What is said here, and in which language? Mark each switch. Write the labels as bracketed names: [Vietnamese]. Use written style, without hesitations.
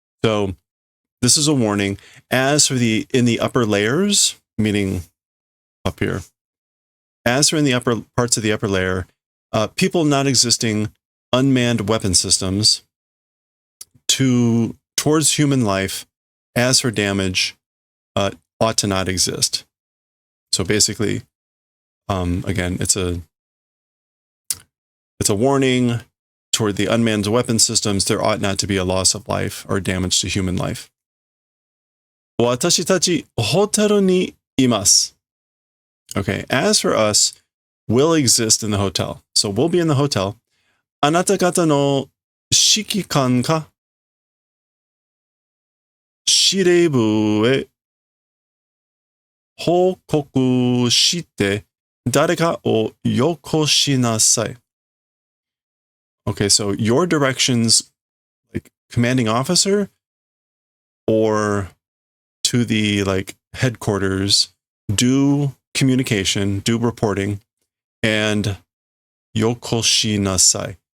[English] So this is a warning. As for in the upper layers, meaning up here, as for in the upper parts of the upper layer, people not existing unmanned weapon systems towards human life, as for damage, ought to not exist. So basically, again, it's a warning toward the unmanned weapon systems. There ought not to be a loss of life or damage to human life. [Japanese] 私たちホテルにいます. [English] Okay, as for us, we'll exist in the hotel. So we'll be in the hotel. [Japanese] あなた方の指揮官か司令部へ報告して誰かをよこしなさい. [English] Okay, so your directions, like commanding officer or to the like headquarters, do communication, do reporting, and [Japanese] yokoshi nasai.